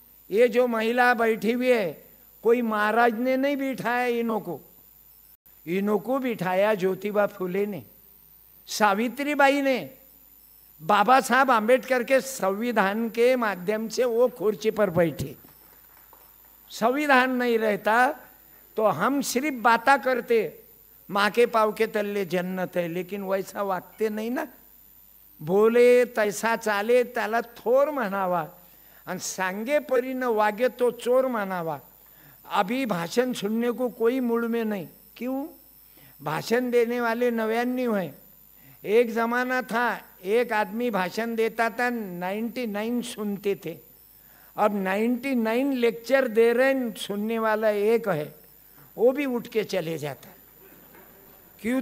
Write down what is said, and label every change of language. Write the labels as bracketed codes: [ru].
[hi] ये जो महिला बैठी हुई है, कोई महाराज ने नहीं बिठाया इन्हों को बिठाया ज्योतिबा फुले ने, सावित्रीबाई ने। बाबा साहब आम्बेडकर के संविधान के माध्यम से वो कुर्सी पर बैठे। संविधान नहीं रहता तो हम सिर्फ बातें करते, माँ के पाव के तल्ले जन्नत है, लेकिन वैसा वागते नहीं ना। [mr] बोले तैसा चाले त्याला थोर म्हणावा, आणि सांगे परी न वागे तो चोर म्हणावा। [hi] अभी भाषण सुनने को कोई मूड में नहीं। क्यों? भाषण देने वाले 99 हैं। एक जमाना था एक आदमी भाषण देता था, 99 सुनते थे। अब 99 लेक्चर दे रहे हैं, सुनने वाला एक है, वो भी उठ के चले जाता। क्यों?